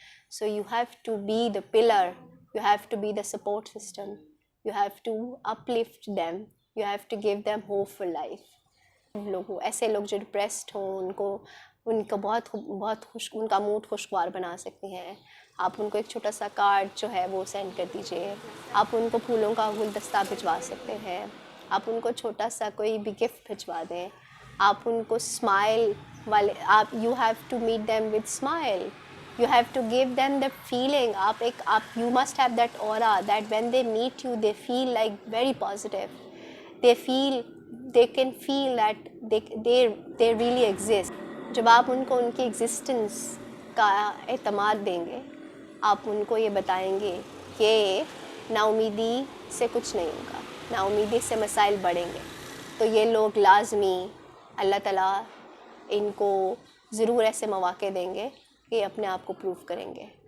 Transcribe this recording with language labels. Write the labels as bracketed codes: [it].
[en] So you have to be the pillar, you have to be the support system, you have to uplift them, you have to give them hope for life. [ur] ایسے لوگ جو depressed ہوں ان کا بہت ان کا mood خوشگوار بنا سکتے ہیں. آپ ان کو ایک چھوٹا سا کارڈ جو ہے وہ سینڈ کر دیجئے. آپ ان کو پھولوں کا گلدستہ بھجوا سکتے ہیں. آپ ان کو چھوٹا سا کوئی بھی گفٹ بھجوا دیں. آپ ان کو اسمائل والے [en] You have to meet them with smile. You have to give them the feeling. You must have that aura that when they meet you, they feel like very positive. They can feel that they really exist. [ur] جب آپ ان کو ان کی existence کا اعتماد دیں گے، آپ ان کو یہ بتائیں گے کہ نا امیدی سے کچھ نہیں ہوگا، نا امیدی سے مسائل بڑھیں گے، تو یہ لوگ لازمی اللہ تعالیٰ ان کو ضرور ایسے مواقع دیں گے کہ اپنے آپ کو پروف کریں گے.